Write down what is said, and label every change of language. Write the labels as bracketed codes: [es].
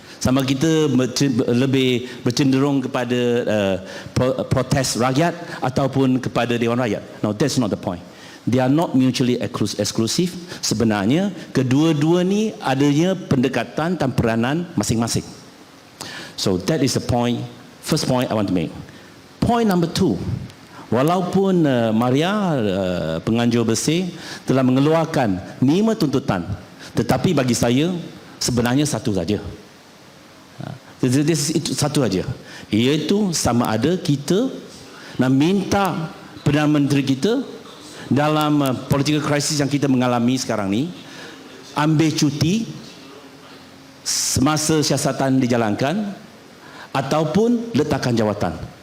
[ms] Sama kita lebih bercenderung kepada protes rakyat ataupun kepada Dewan Rakyat. [en] No, that's not the point. They are not mutually exclusive. [ms] Sebenarnya kedua-dua ni adanya pendekatan dan peranan masing-masing. [en] So that is the point. First point I want to make. Point number 2. [ms] Walaupun Maria penganjur bersih telah mengeluarkan 5 tuntutan, tetapi bagi saya sebenarnya satu saja. Itu satu saja, iaitu sama ada kita nak minta Perdana Menteri kita dalam [en] political crisis [ms] yang kita mengalami sekarang ni ambil cuti semasa siasatan dijalankan ataupun letakkan jawatan.